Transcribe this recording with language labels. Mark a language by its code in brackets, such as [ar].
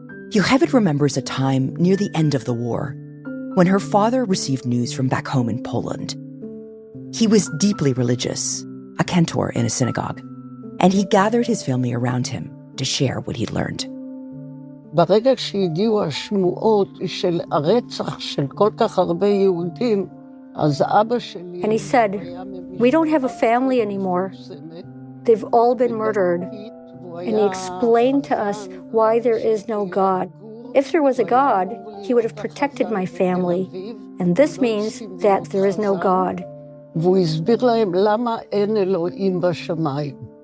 [en] Yocheved remembers a time near the end of the war when her father received news from back home in Poland. He was deeply religious, a cantor in a synagogue, and he gathered his family around him to share what he'd learned. [he] ברגע שהגיעו השמועות של הרצח של כל כך הרבה יהודים, אז אבא שלי... [en] And he said, we don't have a family anymore. They've all been murdered. And he explained to us why there is no God. If there was a God, he would have protected my family. And this means that there is no God. [he] והוא הסביר להם למה אין אלוהים בשמיים.